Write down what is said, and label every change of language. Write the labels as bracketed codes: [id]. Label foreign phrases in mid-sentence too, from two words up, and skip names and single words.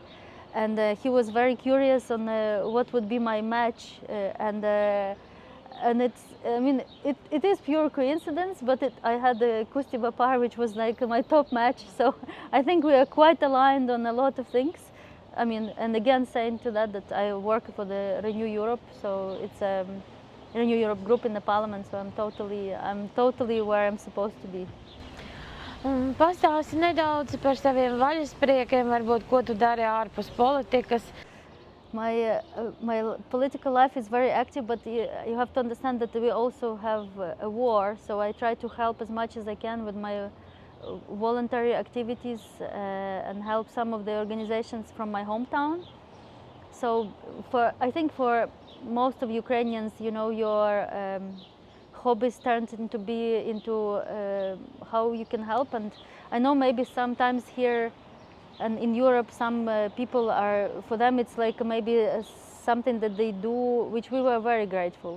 [en] And he was very curious on what would be my match, and it's, I mean, it is pure coincidence, but I had the Kustības, which was like my top match, so I think we are quite aligned on a lot of things. I mean, and again, saying to that I work for the Renew Europe, so it's a Renew Europe group in the parliament, so I'm totally where I'm supposed to be. [lv] Pastāsti nedaudz par saviem vaļaspriekiem, varbūt, ko tu dari ārpus politikas. [en] My political life is very active, but you have to understand that we also have a war, so I try to help as much as I can with my voluntary activities and help some of the organizations from my hometown. So I think for most of Ukrainians, your hobbies turned into how you can help, and I know maybe sometimes here and in Europe some people for them it's like maybe something that they do which we were very grateful.